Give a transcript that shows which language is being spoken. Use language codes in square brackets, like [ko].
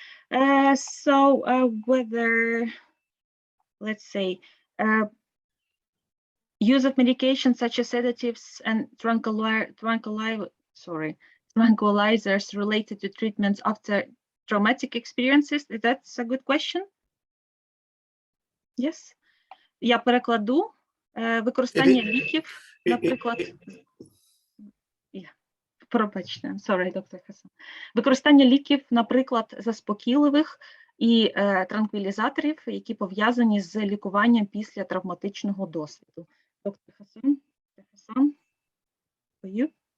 [en] Whether, let's say, use of medications such as sedatives and tranquilizers related to treatments after traumatic experiences, that's a good question. [uk] Yes. Я перекладу. Використання ліків, наприклад. Пробачте, sorry, доктор Хасан. Використання ліків, наприклад, заспокійливих і транквілізаторів, які пов'язані з лікуванням після травматичного досвіду. [en] Доктор Хасан, for you?